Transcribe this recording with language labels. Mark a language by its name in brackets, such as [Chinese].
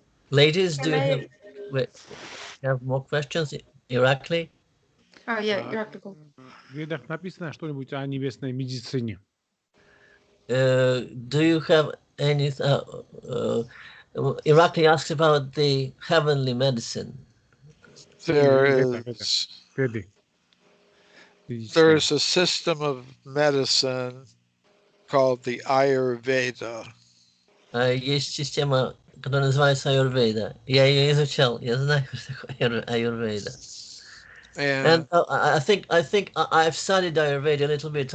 [English] Ladies, do you have more questions? Irakli? Irakli. [Russian] В Ведах написано что-нибудь о небесной медицине? [English] Do you have any... Irakli asks about the heavenly medicine. There is a system of medicine called the Ayurveda. [Russian] Есть система, которая называется Ayurveda. Я ее изучал, я знаю, что такое Ayurveda. [English] And I think I've studied Ayurveda a little bit.